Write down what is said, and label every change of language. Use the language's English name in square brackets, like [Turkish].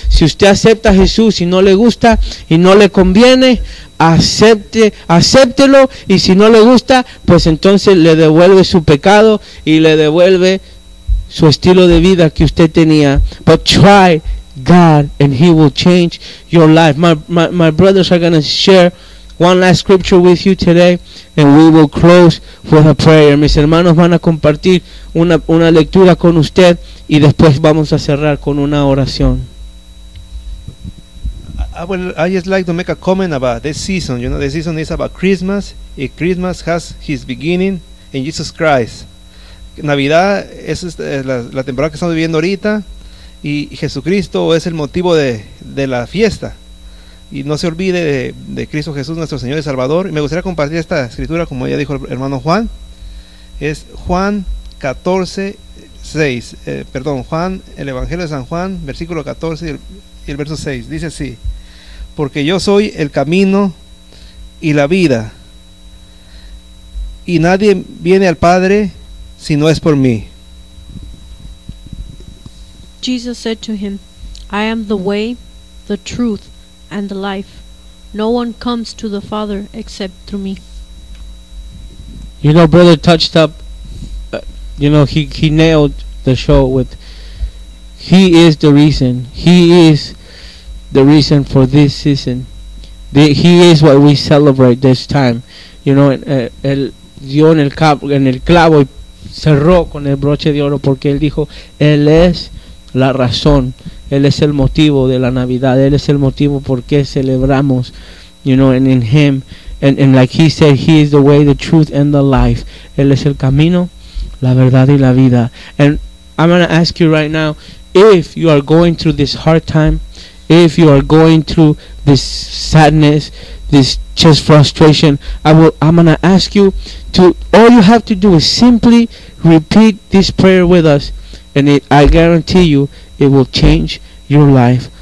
[Spanish] Si usted acepta a Jesús y no le gusta y no le conviene, acéptelo. Y si no le gusta, pues entonces le devuelve su pecado y le devuelve su estilo de vida que usted tenía. [English] But try God and he will change your life. My brothers are going to share one last scripture with you today, and we will close with a prayer. [Spanish] Mis hermanos van a compartir una lectura con usted, y después vamos a cerrar con una oración. [English] I just like to make a comment about this season. You know, this season is about Christmas, and Christmas has his beginning in Jesus Christ. [Spanish] Navidad, esa es la temporada que estamos viviendo ahorita. Y Jesucristo es el motivo de la fiesta. Y no se olvide de Cristo Jesús, nuestro Señor y Salvador. Y me gustaría compartir esta escritura, como ya dijo el hermano Juan. Es Juan, el Evangelio de San Juan, versículo 14 y el verso 6. Dice así: porque yo soy el camino y la vida, y nadie viene al Padre si no es por mí. [English] Jesus said to him, I am the way, the truth, and the life. No one comes to the Father except through me. You know, brother touched up, you know, he nailed the show with, he is the reason. He is the reason for this season. He is what we celebrate this time. You know, [Spanish] el dio en el clavo y cerró con el broche de oro porque él dijo, él es la razón, él es el motivo de la Navidad, él es el motivo por qué celebramos, [English] you know, and in him, and like he said, he is the way, the truth, and the life. [Spanish] Él es el camino, la verdad y la vida. [English] And I'm going to ask you right now, if you are going through this hard time, if you are going through this sadness, this just frustration, I'm going to ask you to, all you have to do is simply repeat this prayer with us, and I guarantee you, it will change your life.